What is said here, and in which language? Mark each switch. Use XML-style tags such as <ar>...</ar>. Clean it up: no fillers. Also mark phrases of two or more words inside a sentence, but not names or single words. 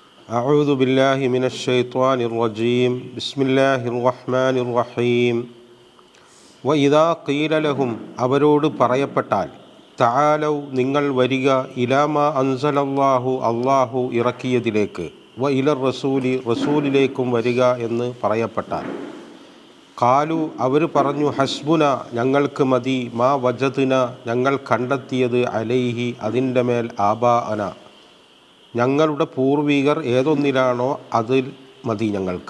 <ar>أعوذ بالله من الشيطان الرجيم بسم الله الرحمن الرحيم وإذا قيل لهم</ar> <ml>അവരോട് പറയപ്പെട്ടാൽ തആലൗ നിങ്ങൾ വരിക</ml> <ar>إلى ما أنزل الله</ar> <ml>അല്ലാഹു ഇറക്കിയതിലേക്ക്</ml> <ar>وإلى الرسول</ar> <ml>റസൂലിലേക്കും വരിക എന്ന് പറയപ്പെട്ടാൽ ഖാലു അവർ പറഞ്ഞു ഹസ്ബുന ഞങ്ങൾക്ക് മതി</ml> <ar>ما وجدنا</ar> <ml>ഞങ്ങൾ കണ്ടെത്തിയത് അലൈഹി അതിൻ്റെ മേൽ ആബാഅന ഞങ്ങളുടെ പൂർവികർ ഏതൊന്നിലാണോ അതിൽ മതി ഞങ്ങൾക്ക്.</ml>